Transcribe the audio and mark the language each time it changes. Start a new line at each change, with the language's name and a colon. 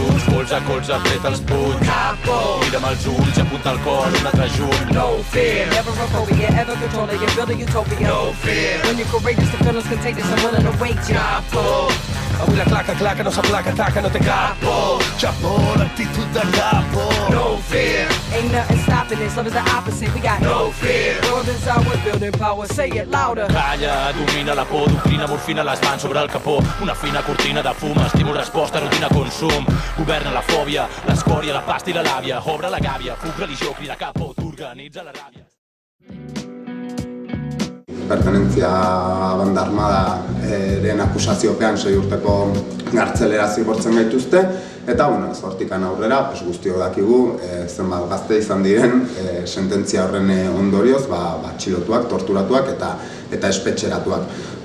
Catalan: Colze a colze, apreta els punys. Mira'm els ulls, apunta el cor, un altre junt.
English: No fear, never a phobia, ever control it, you're building utopia. No fear, when you're courageous, the feeling's contagious, I'm willing to wait you.
Catalan: Capo, avui la claca no s'aplaca, taca, no té capo. Chapo, l'actitud de capo.
English: No fear, ain't nothing stopping this, love is the opposite, we got no fear. World is ours, building power, say it louder.
Catalan: Calla, domina la por, doctrina, morfina, les mans sobre el capó. Una fina cortina de fum, estímul, resposta, rutina, consum. Governa la fòbia, l'escòria, la pasta i la làbia. Obre la gàbia, fuc, religió, crida capo, t'organitza la ràbia.
Basque: pertenentzia a banda armadaren akusaziopean 6 urteko gartzelera zigortzen gaituzte, eta ez hortikan aurrera guztiok dakigu zenbat gazte izan diren sententzia horren ondorioz atxilotuak, torturatuak eta espetxeratuak.